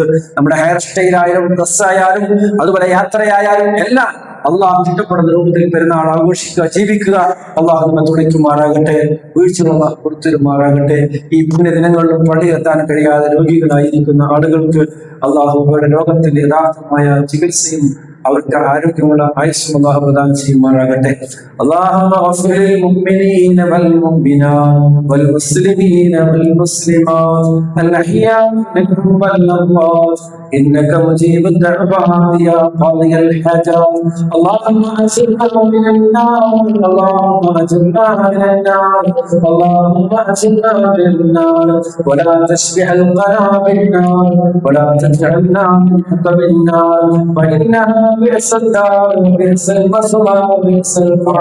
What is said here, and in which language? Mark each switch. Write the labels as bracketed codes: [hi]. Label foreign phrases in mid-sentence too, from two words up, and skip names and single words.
[ml] നമ്മുടെ ഹെയർ സ്റ്റൈലായാലും ഡ്രസ്സായാലും അതുപോലെ യാത്രയായാലും എല്ലാം അള്ളാഹു ഇഷ്ടപ്പെടുന്ന രൂപത്തിൽ പെരുന്നാൾ ആഘോഷിക്കുക, ജീവിക്കുക. അള്ളാഹു നമ്മെ തുണയ്ക്കുമാറാകട്ടെ, വീഴ്ചകൾ കൊടുത്തിരുമാറാകട്ടെ. ഈ പുണ്യദിനങ്ങളിലും പള്ളിയെത്താൻ കഴിയാതെ രോഗികളായിരിക്കുന്ന ആളുകൾക്ക് അള്ളാഹു അവരുടെ രോഗത്തിന്റെ യഥാർത്ഥമായ ചികിത്സയും അവർക്ക് ആരോഗ്യമുള്ള ആയുസ്സും അല്ലാഹു പ്രദാനം ചെയ്യുമാറാകട്ടെ. [ar] اللهم اغفر للمؤمنين والمؤمنات والمسلمين والمسلمات الأحياء منهم والأموات إنك مجيب الدعوات يا قاضي الحاجات. اللهم أجرنا من النار، اللهم أجرنا من النار، اللهم أجرنا من النار، ولا تشبع القنا بالنار، ولا تجعلنا من حطب النار، فإنها بئس الدار وبئس المصوى وبئس القرار.